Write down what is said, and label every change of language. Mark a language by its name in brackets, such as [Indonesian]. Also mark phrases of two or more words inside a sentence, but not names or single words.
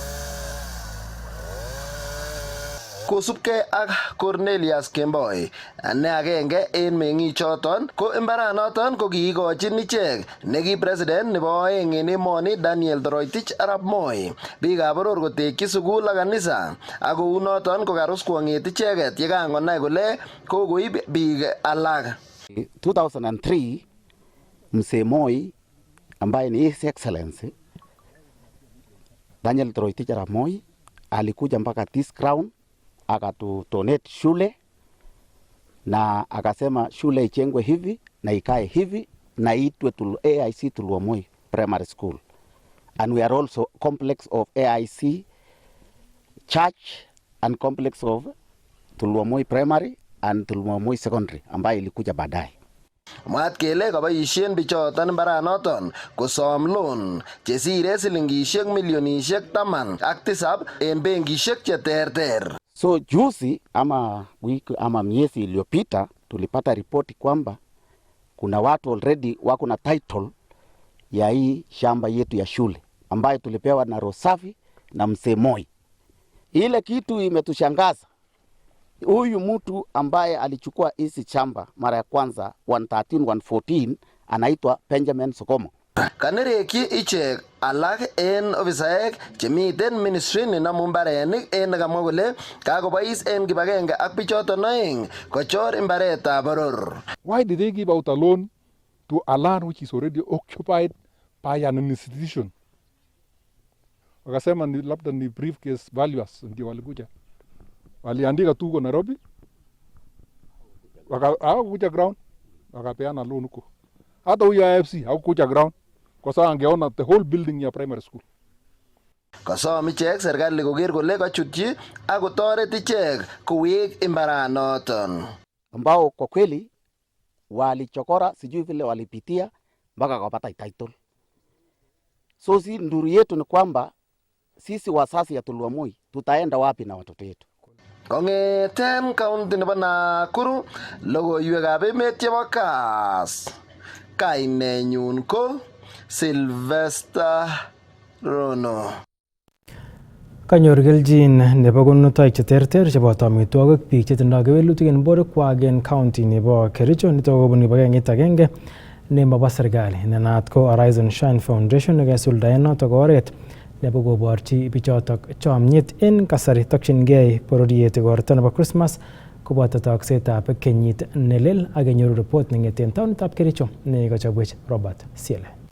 [Kalenjin] Kosubkei ak Cornelius Kemboi ne agenge en meng'ichoton ko mbaranoton ko kiikochin ichek neki president nebo oeng en emoni Daniel Toroitich arap Moi biikab boror kotekyi sukul ak kanisa ak kou noton ko karus kwong'et icheket yekangonai kole kokoib biik alak. [Swahili] 2003 Mzee Moi ambaye ni [English] His Excellency [Swahili] Daniel Toroitich arap Moi alikuja mpaka [English] this ground [Swahili] akatutonate shule na akasema shule ichengwe hivi na ikae hivi na itwe AIC Tulwa Moi Primary School, [English] and we are also complex of AIC Church and complex of Tulwa Moi Primary and Tulwa Moi Secondary [Swahili] ambayo ilikuja baadaye. [Kalenjin] Mwaat kele kaboisien bichoton mbaranoton kosom loan chesire silingishek milionishek 17 en benkishek cheterter. [Swahili] So juzi ama wiki ama miezi iliyopita tulipata ripoti kwamba kuna watu already wako na title ya hii shamba yetu ya shule ambayo tulipewa na Rosafi na Mzee Moi. Ile kitu imetushangaza. Huyu mtu ambaye alichukua hizi shamba mara ya kwanza 113 114 anaitwa Benjamin Sokomo. [Kalenjin] Kanerekyi ichek alak en ofisaek chemiten ministry nenamu mbarenik en nekamwa kole kakobois en kibagenge ak bichoton oeng kochor imbaretab boror. [English] Why did they give out a loan to a land which is already occupied by an institution? [Swahili] Wakasema ni labda ni [English] briefcase valuers [Swahili] ndio walikuja. Waliandika tu kwa Nairobi. Hawakuja ground. Wakapeana loan huko. Hata huyo IFC hawakuja ground. Kwa sababu angeona [English] the whole building [Swahili] ya primary school. [Kalenjin] Kasom ichek serikali koker kole kachutyi ak kotoret ichek kowek imbaranoton. [Swahili] Ambao kwa kweli walichokora, sijui vile walipitia mpaka kupata title. So si nduru yetu ni kwamba sisi wasasi ya Tulwamoi tutaenda wapi na watoto wetu? [Kalenjin] Kongeten kaunti nebo Nakuru, logoiwekab emet chebo KASS. Kainenyun ko Sylvester Rono. Kanyor keljin nebo konunotoik cheterter cheboto amitwogik biik chetindoi kewelutik en borwekwak en county nebo Kericho nitok kobun kibagengeit agenge nemobo serikali nenaat ko Arise and Shine Foundation nekesuldaen notok oret nebo koborchi bichotok chomyet en kasari tokyingei bororiet igorto nebo Christmas koboto toksetab kenyit nelel ak kenyoru report neng'eten taonitab Kericho nekachobwech Robert Siele.